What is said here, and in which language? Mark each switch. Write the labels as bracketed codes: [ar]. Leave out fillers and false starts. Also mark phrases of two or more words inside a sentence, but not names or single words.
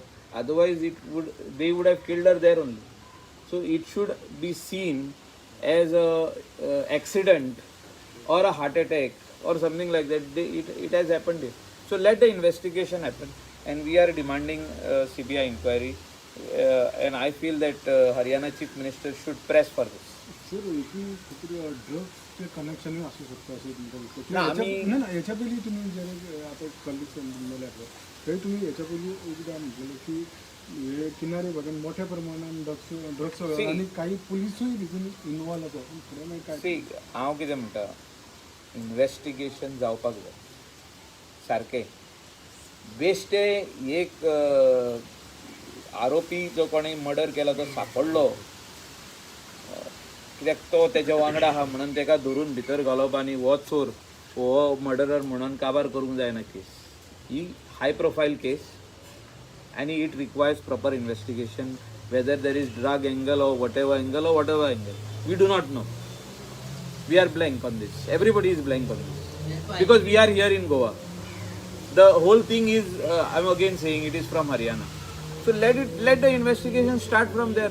[en] Otherwise, they would have killed her there only. So it should be seen as a accident or a heart attack or something like that. It has happened here. So let the investigation happen, and we are demanding CBI inquiry. And I feel that Haryana Chief Minister should press for this. [mr] सर इथून ड्रग्सचे कनेक्शन असू शकतं असं तुमचं ना, आम्ही- नाही याच्या पहिली तुम्ही जर आता कलिग्स बोलले आपलं तरी तुम्ही याच्या पहिली एकदा म्हटलेलं की हे किनारी भागात मोठ्या प्रमाणात ड्रग्स See. [kok] आणि काही पोलिसूय तितून इन्वॉल्व आसा पूण फुडें मागीर काय सी हांव कितें म्हणटा इन्वेस्टिगेशन जावपाक जाय सारकें बेश्टे एक आरोपी जो कोणी मर्डर केला तो सांपडलो कित्याक तो तेच्या वांगडा आहा म्हणून तेका धरून भितर घालप आनी हो चोर हो मर्डरर म्हणून काबार करूंक जायना केस ही [en] high profile case and it requires proper investigation whether there is drug angle or whatever angle we do not know. We are blank on this, everybody is blank on this because we are here in Goa. The whole thing is I'm again saying it is from Haryana, so let the investigation start from there.